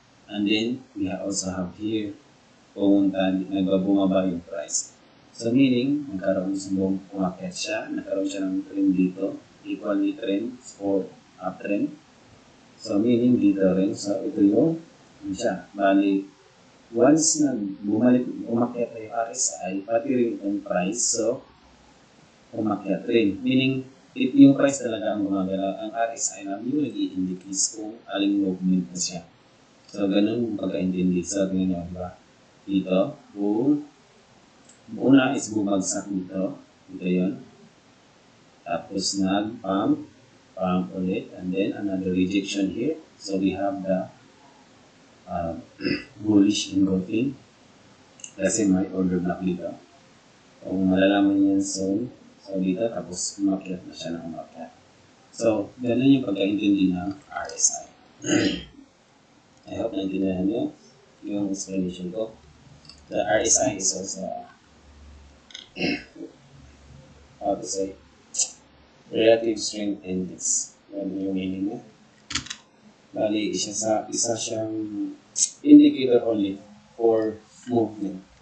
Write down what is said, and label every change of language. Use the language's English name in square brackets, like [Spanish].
[English] And then, we also have here, [Filipino] nagbabumaba yung price. So, meaning, nagkaroon umakyat siya, nagkaroon siya ng trend dito, equally trend for uptrend. So, meaning dito rin. So, ito yung siya. Bali, once na umakyat na yung RSI, pati rin itong price, so, umakyat rin. Meaning, if yung price talaga ang gumagalaw, ang RSI na yung nag-i-indicate kung aling movement na siya. So, ganun yung pagka-intindi. So, ganyan ba? Dito, kung una is bumagsak dito. Dito yun. Tapos, nag-pump ulit, and then another rejection here. [English] So we have the bullish engulfing [Filipino] kasi may order block dito. Kung malalaman niya yung zone, so dito, tapos umakyat na siya ng umakyat. So, ganun yung pagkaintindi ng RSI. [English] I hope [Filipino] naintindihan niyo yung explanation ko. [English] The RSI is also how to say relative strength index. [Filipino] Yan yung meaning niya. Bali, isa siyang indicator only for movement.